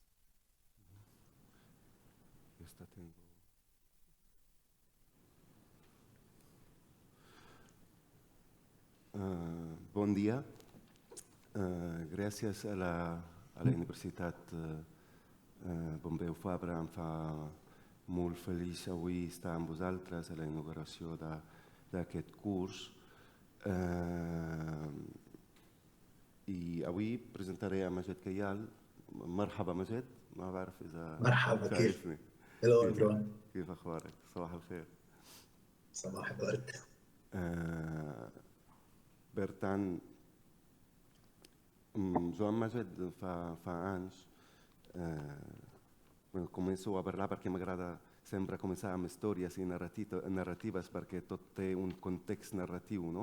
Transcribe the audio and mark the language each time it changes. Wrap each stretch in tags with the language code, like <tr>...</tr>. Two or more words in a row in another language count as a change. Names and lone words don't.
<es>Esta tengo.</es> <ca>Bon dia. Gràcies a la Universitat Pompeu Fabra. Em fa molt feliç avui estar amb vosaltres a la inauguració d'aquest curs. I avui presentaré a Majd Kayyal.</ca> <ar>مرحبا مجد، ما بعرف إذا مرحبا، كيف؟ شايفني.</ar> <en>Hello everyone.</en> <ar>كيف أخبارك؟ صباح الخير. صباح الورد.</ar> <ca>Per tant, Joan Majd fa anys, començo a parlar perquè m'agrada sempre començar amb històries i narratives perquè tot té un context narratiu, no?</ca>